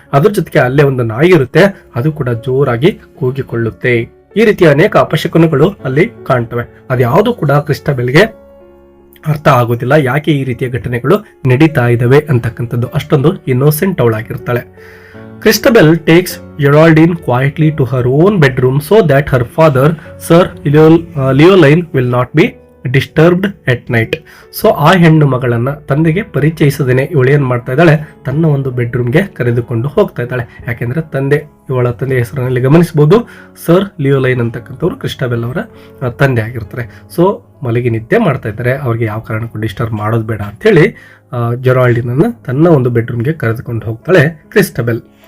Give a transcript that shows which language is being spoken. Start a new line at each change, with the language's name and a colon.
Kannada: ಅದ್ರ ಜೊತೆಗೆ ಅಲ್ಲೇ ಒಂದು ನಾಯಿ ಇರುತ್ತೆ, ಅದು ಕೂಡ ಜೋರಾಗಿ ಕೂಗಿಕೊಳ್ಳುತ್ತೆ. ಈ ರೀತಿಯ ಅನೇಕ ಅಪಶಕುನಗಳು ಅಲ್ಲಿ ಕಾಣ್ತವೆ. ಅದ್ಯಾವುದು ಕೂಡ ಕ್ರಿಸ್ಟಬೆಲ್ಗೆ ಅರ್ಥ ಆಗೋದಿಲ್ಲ, ಯಾಕೆ ಈ ರೀತಿಯ ಘಟನೆಗಳು ನಡೀತಾ ಇದಾವೆ ಅಂತಕ್ಕಂಥದ್ದು. ಅಷ್ಟೊಂದು innocent ಅವಳಾಗಿರ್ತಾಳೆ.
English: Christabel takes Geraldine quietly to her own bedroom so that her father, Sir Leoline, will not be disturbed at night.
Kannada: So ಆ ಹೆಣ್ಣು ಮಗಳನ್ನ ತಂದೆಗೆ ಪರಿಚಯಿಸದೇನೆ ಇವಳು ಏನ್ ಮಾಡ್ತಾ ಇದ್ದಾಳೆ, ತನ್ನ ಒಂದು ಬೆಡ್ರೂಮ್ಗೆ ಕರೆದುಕೊಂಡು ಹೋಗ್ತಾ ಇದ್ದಾಳೆ. ಯಾಕೆಂದ್ರೆ ಇವಳ ತಂದೆ ಹೆಸರಿನಲ್ಲಿ ಗಮನಿಸಬಹುದು, ಸರ್ ಲಿಯೋಲೈನ್ ಅಂತಕ್ಕಂಥವ್ರು ಕ್ರಿಸ್ಟಾಬೆಲ್ ಅವರ ತಂದೆ ಆಗಿರ್ತಾರೆ. ಸೊ ಮಲಗಿ ನಿದ್ದೆ ಮಾಡ್ತಾ ಇದ್ದಾರೆ, ಅವ್ರಿಗೆ ಯಾವ ಕಾರಣಕ್ಕೂ ಡಿಸ್ಟರ್ಬ್ ಮಾಡೋದು ಬೇಡ ಅಂತ ಹೇಳಿ ಜೆರಾಲ್ಡಿನ್ ತನ್ನ ಒಂದು ಬೆಡ್ರೂಮ್ಗೆ ಕರೆದುಕೊಂಡು ಹೋಗ್ತಾಳೆ ಕ್ರಿಸ್ಟಾಬೆಲ್.